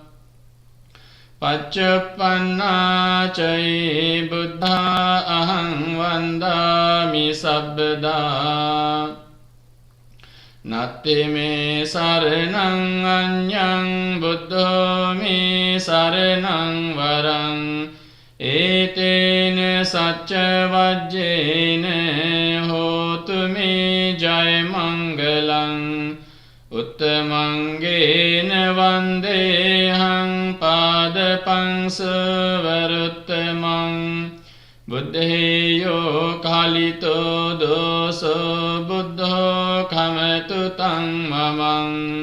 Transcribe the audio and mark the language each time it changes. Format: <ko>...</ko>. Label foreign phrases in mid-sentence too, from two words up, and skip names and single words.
<pi>පච්චුප්පන්නා ච යේ බුද්ධා අහං වන්දාමි සබ්බදා නත්ති මේ සරණං අඤ්ඤං බුද්ධෝ මේ සරණං වරං ඒතේන සච්ච වජ්ජේන හෝතු මේ ජය මංගලං උත්තමංගේන වන්දේහං පාදපං සවරුත්තමං බුද්ධේයෝ කාලිතෝ දෝසෝ බුද්ධෝ කමතු තං මමං</pi>